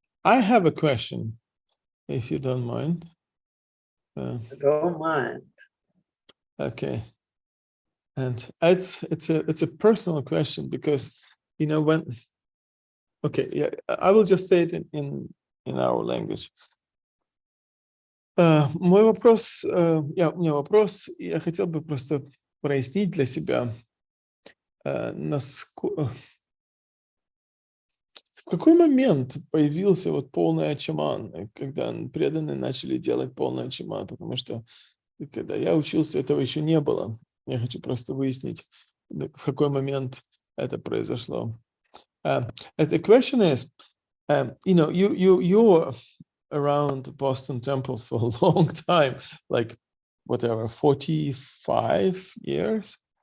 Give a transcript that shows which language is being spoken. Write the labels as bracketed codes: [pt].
[en] I have a question, if you don't mind. I don't mind. Okay. And it's a personal question because, you know, when, okay, yeah, I will just say it in our language. [ru] Мой вопрос, у меня вопрос, я хотел бы просто прояснить для себя, в какой момент появился вот полный ачаман, когда преданные начали делать полный ачаман, потому что когда я учился, этого еще не было. Я хочу просто выяснить, в какой момент это произошло. [en] The question is, you know, you're around the Boston Temple for a long time, like whatever, 45 years.